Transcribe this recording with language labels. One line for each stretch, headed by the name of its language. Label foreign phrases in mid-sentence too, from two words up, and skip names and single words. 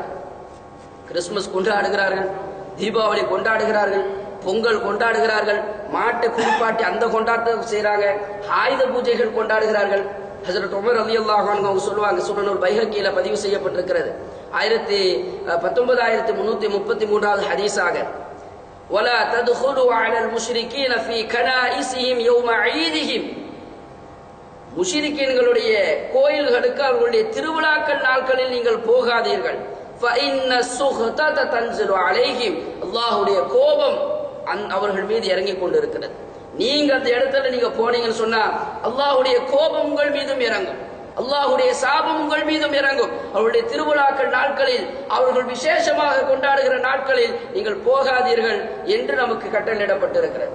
Tamil: கிறிஸ்துமஸ் கொண்டாடுகிறார்கள், தீபாவளி கொண்டாடுகிறார்கள், பொங்கல் கொண்டாடுகிறார்கள், மாட்டை குளிப்பாட்டி அந்த கொண்டாட்டத்தை செய்யறாங்க, ஆயுத பூஜைகள் கொண்டாடுகிறார்கள். ஹஜ்ரத் உமர்
Arabic: رضي الله عنه
Tamil: அவங்க சொல்லுவாங்க, சுனனுல் பைஹக்கியில பதிவு செய்யப்பட்டிருக்கிறது 19333வது ஹதீஸாக,
Arabic: ولا تدخلوا على المشركين في كنائسهم يوم عيدهم.
Tamil: முஷ்ரிக்கீன்களுடைய கோயில்களுக்கு அவர்களுடைய திருவிழாக்கள் நாட்களில் நீங்கள் போகாதீர்கள்.
Arabic: فإن السخطة تنزل عليهم.
Tamil: அல்லாஹ்வுடைய கோபம் அவர்கள் மீது இறங்கி கொண்டிருக்கிறது. நீங்க அந்த இடத்துல நீங்க போனீங்கன்னு சொன்னா அல்லாஹ்வுடைய கோபம் உங்கள் மீதும் இறங்கும், அல்லாஹ்வுடைய சாபம் உங்கள் மீதும் இறங்கும். அவருடைய திருவிழாக்கள் நாட்களில், அவர்கள் விசேஷமாக கொண்டாடுகிற நாட்களில் நீங்கள் போகாதீர்கள் என்று நமக்கு கட்டளையிடப்பட்டிருக்கிறது.